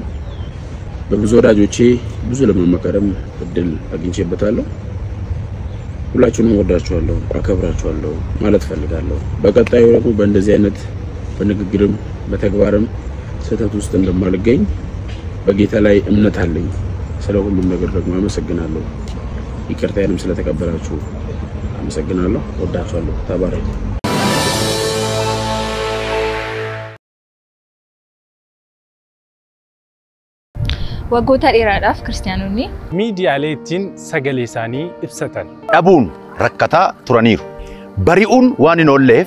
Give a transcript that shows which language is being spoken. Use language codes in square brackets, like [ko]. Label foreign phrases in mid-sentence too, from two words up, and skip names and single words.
[am] በብዙ ወዳጆቼ ብዙ ለማመከረም እድል አግኝቼበታለሁ ሁላችሁንም ወዳችኋለሁ አከብራችኋለሁ ማለት ፈልጋለሁ በቀጣዩ ደግሞ በእንደዚህ አይነት በንግግርም በተግባርም ሰተት ውስጥ እንደማልገኝ በጌታ ላይ እምነት አለኝ ስለሁሉም ነገር ደግሞ አመሰግናለሁ ይቅርታዬንም ስለተቀበላችሁ አመሰግናለሁ ወዳችኋለሁ ተባረኩ [om] waggoota dheeraadhaaf ክርስቲያኖonni miidiyaaleetiin sagalee isaanii ibsatan dhabuun rakkataa turaniiru bari'uun waan hin oolleef